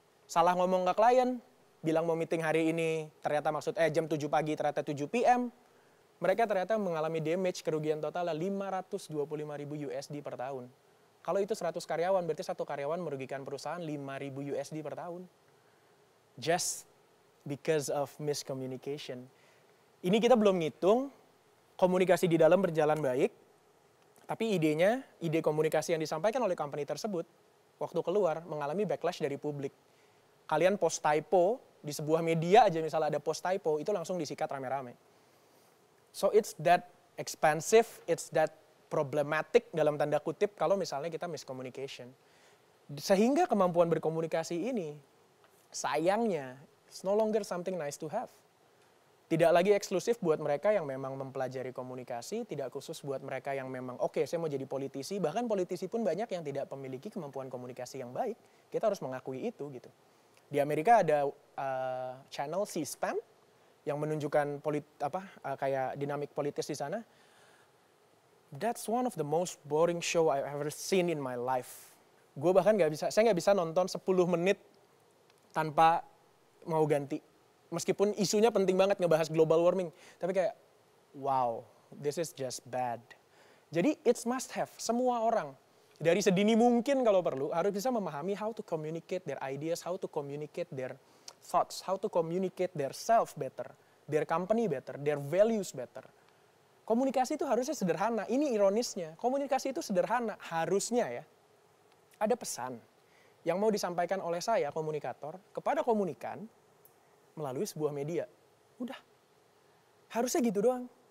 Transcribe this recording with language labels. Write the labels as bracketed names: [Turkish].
[Indonesian] Salah ngomong ke klien, bilang mau meeting hari ini, ternyata jam 7 pagi, ternyata 7 PM, mereka ternyata mengalami damage kerugian total 525.000 USD per tahun. Kalau itu 100 karyawan, berarti satu karyawan merugikan perusahaan 5.000 USD per tahun. [English] Just because of miscommunication. [Indonesian] Ini kita belum ngitung, komunikasi di dalam berjalan baik, tapi ide komunikasi yang disampaikan oleh company tersebut, waktu keluar mengalami backlash dari publik. Kalian post typo, di sebuah media aja misalnya ada post typo, itu langsung disikat rame-rame. [English] So it's that expensive, it's that problematic [Indonesian] dalam tanda kutip kalau misalnya kita [English] miscommunication. [Indonesian] Sehingga kemampuan berkomunikasi ini, sayangnya, [English] it's no longer something nice to have. [Indonesian] Tidak lagi eksklusif buat mereka yang memang mempelajari komunikasi, tidak khusus buat mereka yang memang, oke, saya mau jadi politisi, bahkan politisi pun banyak yang tidak memiliki kemampuan komunikasi yang baik. Kita harus mengakui itu gitu. Di Amerika ada channel C-SPAN yang menunjukkan kayak dinamik politis di sana. [English] That's one of the most boring show I've ever seen in my life. [Indonesian] Gue bahkan saya nggak bisa nonton 10 menit tanpa mau ganti. Meskipun isunya penting banget ngebahas global warming. Tapi kayak, [English] wow, this is just bad. [Indonesian] Jadi [English] it's must have, [Indonesian] semua orang. Dari sedini mungkin kalau perlu, harus bisa memahami [English] how to communicate their ideas, how to communicate their thoughts, how to communicate their self better, their company better, their values better. [Indonesian] Komunikasi itu harusnya sederhana, ini ironisnya. Komunikasi itu sederhana, harusnya ya. Ada pesan yang mau disampaikan oleh saya, komunikator, kepada komunikan, melalui sebuah media. Udah. Harusnya gitu doang.